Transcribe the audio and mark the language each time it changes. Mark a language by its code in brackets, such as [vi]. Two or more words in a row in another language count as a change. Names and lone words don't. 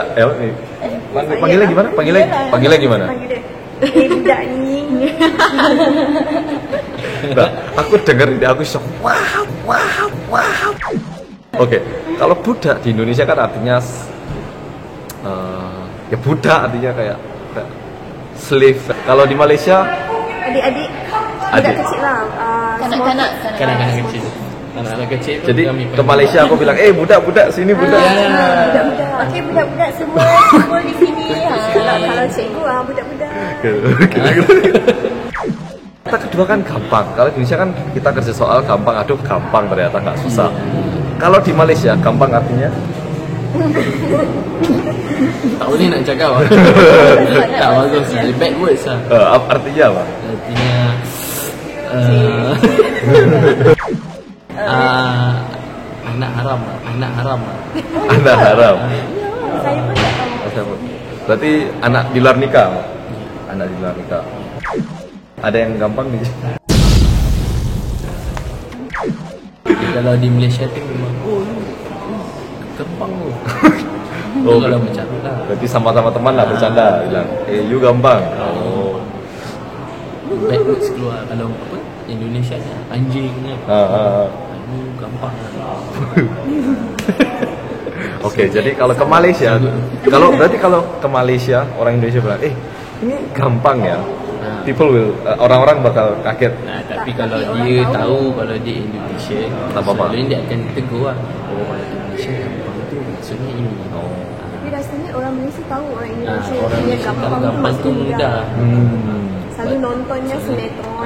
[id] Panggilnya gimana? Panggilnya gimana? [ms] Budak nying. [id] Nah, aku denger ini aku shock. Wow. Oke, kalau budak di Indonesia kan artinya ya budak artinya kayak slave. Kalau di Malaysia [ms] Adik-adik budak kecil lah. Kanak-kanak kecil. Anak-anak kecil. [id] Jadi ke Malaysia aku bilang, budak sini budak. [ms] Budak-budak. Okey, budak-budak semua di sini. Kalau cikgu budak-budak. [id] Kata kedua kan gampang. Kalau di Indonesia kan kita kerja soal gampang, gampang ternyata nggak susah. Kalau di Malaysia gampang artinya [ms] tak boleh nak cakap lah. Tak bagus lah, [en] bad words lah. [id] Artinya apa? [ms] Artinya anak haram lah. Anak haram. Saya pun tak tahu. [id] Berarti anak di luar nikah. Anak di luar nikah. Ada yang gampang nih. [ms] Kalau di Malaysia tu memang gampang tu. [id] Kalau bercanda. Berarti sama-sama teman lah bercanda bilang, you gampang. [en] Bad words [id] keluar. Kalau apa? Indonesia ni anjing ni. Gampang. Oke, jadi kalau ke Malaysia, berarti kalau ke Malaysia orang Indonesia bilang, ini gampang ya. [en] People will, [id] orang-orang bakal kaget. Nah, tapi kalau dia tahu kalau dia Indonesia, [ms] tak apa-apa. Selalu dia akan tegur lah. Kalau Indonesia gampang tu maksudnya ini. [id] Tapi rasanya orang Malaysia tahu orang Indonesia Orang punya Malaysia gampang [ms] gampang tu mudah. [id] Selalu nontonnya sinetron.